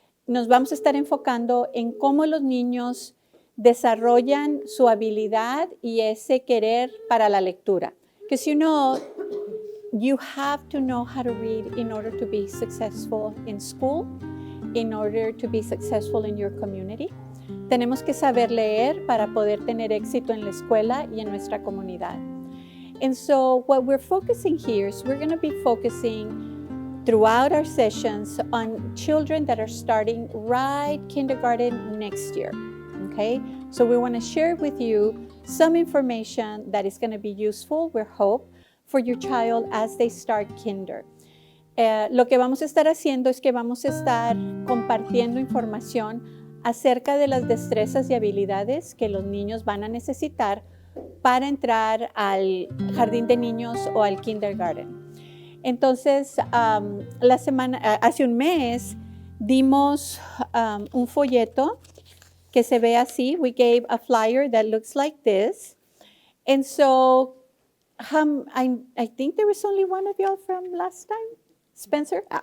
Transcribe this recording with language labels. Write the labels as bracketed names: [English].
[Spanish] Nos vamos a estar enfocando en cómo los niños desarrollan su habilidad y ese querer para la lectura. [English] Because you have to know how to read in order to be successful in school, in order to be successful in your community. [Spanish] Tenemos que saber leer para poder tener éxito en la escuela y en nuestra comunidad. [English] And so what we're focusing here is we're going to be focusing throughout our sessions on children that are starting right kindergarten next year. Okay, so we want to share with you some information that is going to be useful, we hope, for your child as they start kinder. [Spanish] Lo que vamos a estar haciendo es que vamos a estar compartiendo información acerca de las destrezas y habilidades que los niños van a necesitar para entrar al jardín de niños o al kindergarten. Entonces, hace un mes dimos un folleto que se ve así. [English] We gave a flyer that looks like this. And so I think there was only one of y'all from last time, Spencer.